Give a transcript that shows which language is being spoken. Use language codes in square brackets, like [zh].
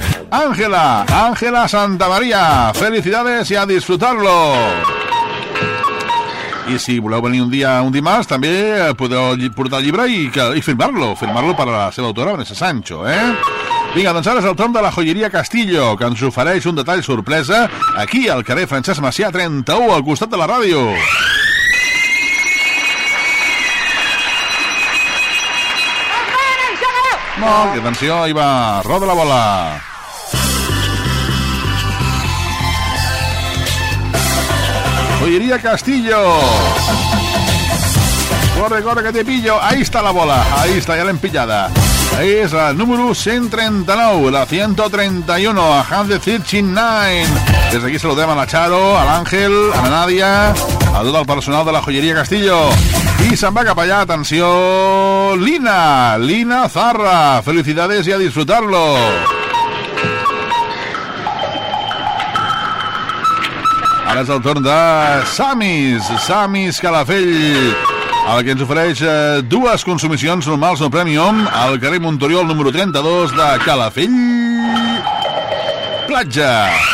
[es] Ángela, Ángela Santa María, felicidades y a disfrutarlo! [ca] I si voleu venir un dia, un dimarts, també podeu portar el llibre i firmar-lo, firmar-lo per a la seva autora, Vanessa Sancho, eh? Vinga, doncs ara és el torn de la Joieria Castillo, que ens ofereix un detall sorpresa aquí al carrer Francesc Macià 31, al costat de la ràdio. No, que atenció, hi va, roda la bola. [es] Joyería Castillo. Corre, corre, que te pillo. Ahí está la bola. Ahí está, ya la empillada. Ahí es la número 139, la 131, a Hand the 39. Desde aquí saludemos a la Charo, al Ángel, a la Nadia, a todo el personal de la Joyería Castillo. Y se va [ca] cap [es] allá, atención, Lina, Lina Zarra. Felicidades y a disfrutarlo. [ca] Ara és el torn de Samis, Samis Calafell, el que ens ofereix dues consumicions normals no premium al carrer Montoriol número 32 de Calafell Platja.